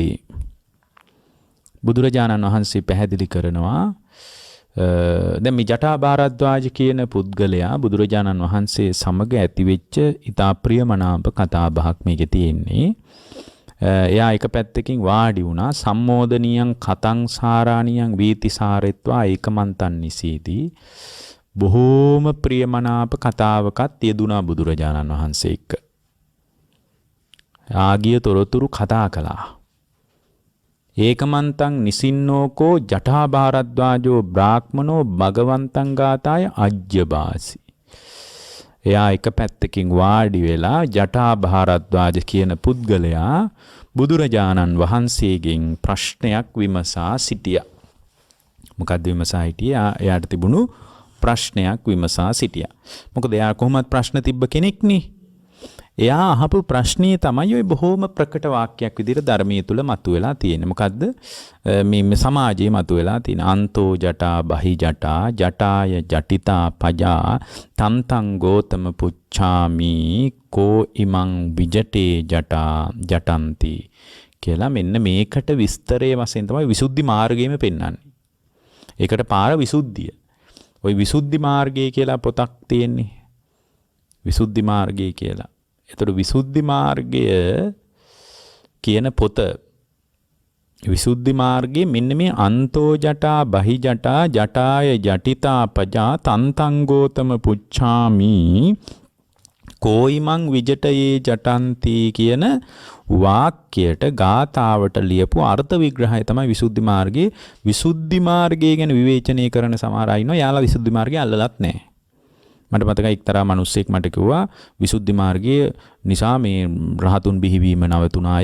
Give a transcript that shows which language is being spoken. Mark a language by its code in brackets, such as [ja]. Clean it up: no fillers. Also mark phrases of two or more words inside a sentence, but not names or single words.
[si] බුදුරජාණන් වහන්සේ පැහැදිලි කරනවා දැන් මේ ජටා භාරද්වාජ කියන පුද්ගලයා බුදුරජාණන් වහන්සේ සමග ඇතිවෙච්ච ඊටා ප්‍රියමනාප කතාබහක් මේකේ තියෙන්නේ. එයා එක පැත්තකින් වාඩි වුණා. [pi] සම්මෝදනියං කතං සාරාණියං වීතිසාරෙත්වා ඒකමන්තං නිසීති. [si] බොහෝම ප්‍රියමනාප කතාවකත් යෙදුණා බුදුරජාණන් වහන්සේ එක්ක. ආගිය තොරතුරු කතා කළා. [pi] ඒකමන්තං නිසින්නෝකෝ ජටා භාරද්වාජෝ බ්‍රාහ්මනෝ භගවන්තං ගාතාය අජ්ජබාසි. [si] එයා එක පැත්තකින් වාඩි වෙලා ජටා භාරද්වාජ කියන පුද්ගලයා බුදුරජාණන් වහන්සේගෙන් ප්‍රශ්නයක් විමසා සිටියා. මොකද්ද විමසා හිටියේ? එයාට තිබුණු ප්‍රශ්නයක් විමසා සිටියා. මොකද එයා කොහොමද ප්‍රශ්න තිබ්බ කෙනෙක්නේ. එයා අහපු ප්‍රශ්නේ තමයි ඔය බොහොම ප්‍රකට වාක්‍යයක් විදිහට ධර්මයේ තුල මතුවලා තියෙන්නේ. මොකද්ද? මේ සමාජයේ මතුවලා තියෙන [pi] අන්තෝ ජටා බහි ජටා ජටාය ජටිතා පජා තම්තං ගෝතම පුච්ඡාමි කෝ ඉමං විජටේ ජටා ජටಂತಿ [si] කියලා මෙන්න මේකට විස්තරයේ වශයෙන් තමයි විසුද්ධි මාර්ගයේම පෙන්වන්නේ. ඒකට පාර විසුද්ධිය. ওই විසුද්ධි මාර්ගය කියලා පොතක් තියෙන්නේ. විසුද්ධි මාර්ගය කියලා. එතකොට විසුද්ධි මාර්ගය කියන පොත විසුද්ධි මාර්ගයේ මෙන්න මේ [pi] අන්තෝ ජටා බහි ජටා ජටාය ජටිතා පජා තන්තං ගෝතම පුච්ඡාමි කෝයිමං විජටයේ ජටಂತಿ [si] කියන වාක්‍යයට ගාතාවට ලියපු අර්ථ විග්‍රහය තමයි විසුද්ධි මාර්ගයේ. විසුද්ධි මාර්ගය ගැන විවේචනය කරන සමහර අය ඉන්නවා. යාලා විසුද්ධි මාර්ගය අල්ලලත් නැහැ. මට මතකයි එක්තරා මිනිස්සෙක් මට කිව්වා විසුද්ධි මාර්ගයේ නිසා මේ රහතුන් බිහිවීම නවතුණාය.